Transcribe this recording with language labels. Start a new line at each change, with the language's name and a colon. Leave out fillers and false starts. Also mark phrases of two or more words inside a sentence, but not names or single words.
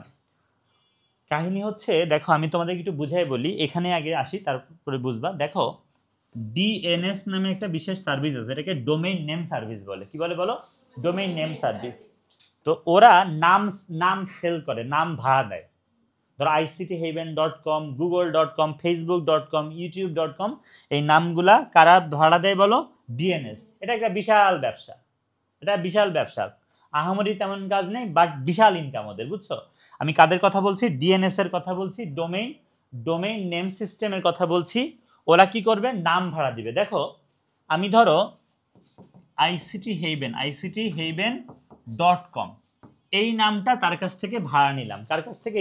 Bangla: কাহিনী হচ্ছে, দেখো আমি তোমাদেরকে একটু বুঝাই বলি, এখানে আগে আসি তারপরে বুঝবা। দেখো ডিএনএস নামে একটা বিশেষ সার্ভিস আছে, এটাকে
English: domain name service
Bangla: বলে। কি বলে বলো?
English: domain name service.
Bangla: তো ওরা নাম নাম সেল করে, নাম ভাড়া দেয়। ধরো ICThaven.com, google.com, facebook.com, youtube.com, এই নামগুলা কারা ভাড়া দেয় বলো? ডিএনএস। এটা একটা বিশাল ব্যবসা, এটা বিশাল ব্যবসা। আহামরি তেমন কাজ নেই, বাট বিশাল ইনকাম ওদের, বুঝছো? আমি কাদের কথা বলছি? ডিএনএস এর কথা বলছি,
English: domain name systemের
Bangla: কথা বলছি। ওরা কি করবে? নাম ভাড়া দিবে। দেখো আমি ধরো ICThaven.com এই নামটা তার কাছ থেকে ভাড়া নিলাম। কার কাছ থেকে?